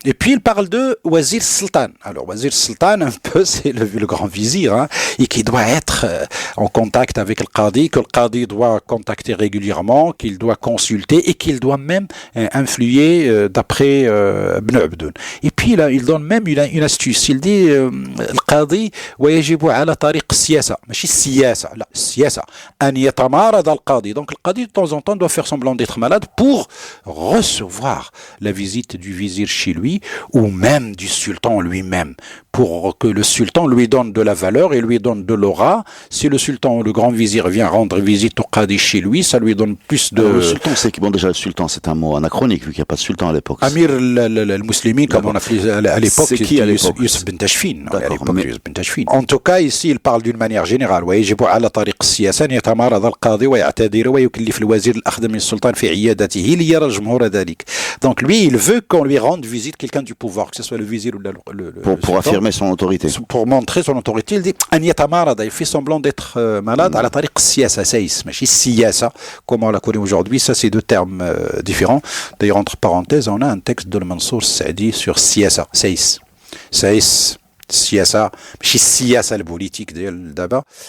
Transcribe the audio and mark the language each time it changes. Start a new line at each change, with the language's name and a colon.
French: Et puis il parle de Wazir Sultan. Alors Wazir Sultan, un peu, c'est le grand vizir, hein, et qui doit être en contact avec le qadi, que le qadi doit contacter régulièrement, qu'il doit consulter et qu'il doit même influer d'après Ibn Abdoun. Et puis là, il donne même une astuce. Il dit le qadi
Arabic: ويجب على طريق السياسة ماشي السياسة لا السياسة أن يتمارض القاضي.
French: Donc le qadi de temps en temps doit faire semblant d'être malade pour recevoir la visite du vizir chez lui ou même du sultan lui-même, pour que le sultan lui donne de la valeur et lui donne de l'aura. Si le sultan ou le grand vizir vient rendre visite au qadi chez lui, ça lui donne plus de... Alors, le sultan, c'est bon, déjà le sultan, c'est un mot anachronique vu qu'il n'y a pas de sultan à l'époque. Amir al-Muslimin, comme on appelait à l'époque, c'est qui à l'époque? Youssef Ben Tashfin. En tout cas, ici, il parle d'une manière générale.
Arabic: ويجب على طريق السياسة أن يتمارض القاضي ويعتذر ويكلف الوزير الأخذ من السلطان في عيادته ليرى الجمهور ذلك.
French: Donc lui, il veut qu'on lui rende visite quelqu'un du pouvoir, que ce soit le vizir ou le pour affirmer son autorité. Pour montrer son autorité, il dit
Arabic: أن يتمارض,
French: il fait semblant d'être malade
Arabic: على طريق السياسة سايس ماشي السياسة
French: comme on la connaît aujourd'hui. Ça, c'est deux termes différents. D'ailleurs, entre parenthèses, on a un texte de Mansour Saadi sur
Arabic: سياسة سايس سياسة ماشي السياسة البوليتيك ديال دابا.